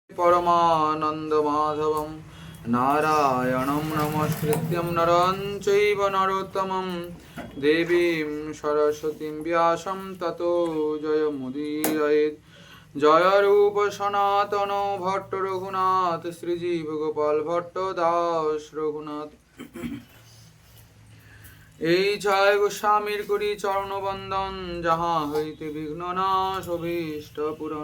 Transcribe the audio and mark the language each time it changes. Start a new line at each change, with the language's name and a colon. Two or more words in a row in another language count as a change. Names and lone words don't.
Sanskrit: परमानन्दमाधवं नारायणं नमस्कृत्यं नरं चैव नरोत्तमं देवीं सरस्वतीं व्यासं ततो जयमुदीरयेत्।
Bangla: জয় রূপ সনাতন ভট্ট রঘুনাথ শ্রীজীব গোপাল ভট্ট দাস রঘুনাথ। এই জয় গোস্বামীর করি চরণ বন্দন, যাহা হইতে বিঘ্ন নাশ অভীষ্ট পূরণ।